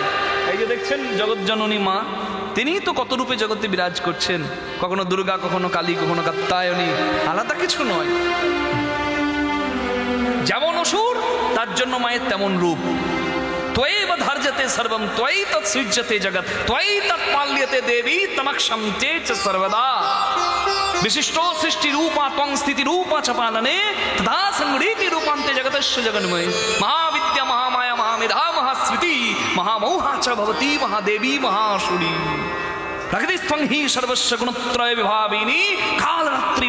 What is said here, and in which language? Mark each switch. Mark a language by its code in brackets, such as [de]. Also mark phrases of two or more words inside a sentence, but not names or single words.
[bn] এই যে দেখছেন জগৎজননী মা, তিনি তো কত রূপে জগতে বিরাজ করছেন, কখনো দুর্গা, কখনো কালী, কখনো কাত্যায়নী, আলাদা কিছু নয়। যেমন অসুর, তার জন্য মায়ের তেমন রূপ। [sa] ত্বয়ৈব ধার্যতে সর্বম ত্বয়ি তৎসৃজ্যতে জগৎ ত্বয়ি তৎপাল্যতে দেবী তমক্ষম তে চ সর্বদা। विशिष्टो सृष्टि रूपा त्वं स्थिति रूपा च पालने तथा संगृहीति रूपान्ते जगतस्य जगन्मये महाविद्या महामाया महामेधा महास्मृति महामोहा च भवती महादेवी महाशूरी प्रकृतिस्थं हि सर्वस्य गुणत्रय विभाविनी कालरात्रि